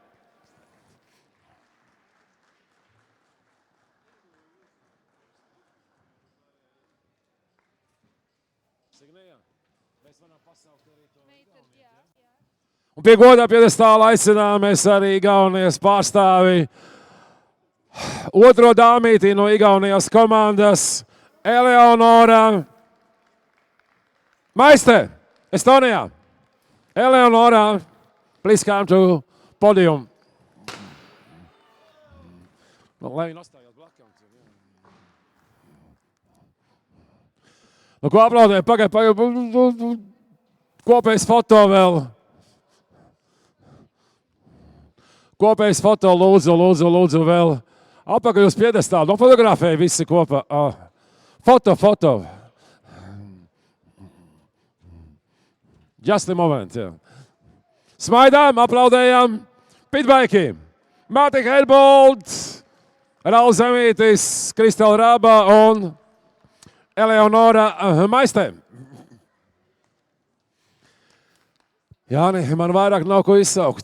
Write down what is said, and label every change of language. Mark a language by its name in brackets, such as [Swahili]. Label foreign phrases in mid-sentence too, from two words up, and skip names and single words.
[Latvian] Un pie godā piedestāla aicināmies arī Igaunijas pārstāvi. Otro dāmīti no Igaunijas komandas Eleonora Maiste, Estonijā. Eleonora, [English] please come to podium. [Latvian] Lai viņi nostājās blakām. Nu, ko aplaudē? Pagaid. Kopējs foto vēl. Kopējs foto, lūdzu vēl. Apakaļ uz piedestālu. Nofotografēja visi kopā. Foto. [English] Just a moment, [Latvian] jā. Smaidām, aplaudējām. Pitbaiki. Mati Herbold, Rauls Zemītis, Kristela Rāba un Eleonora Maiste. Jāni, man vairāk nav ko izsaukt.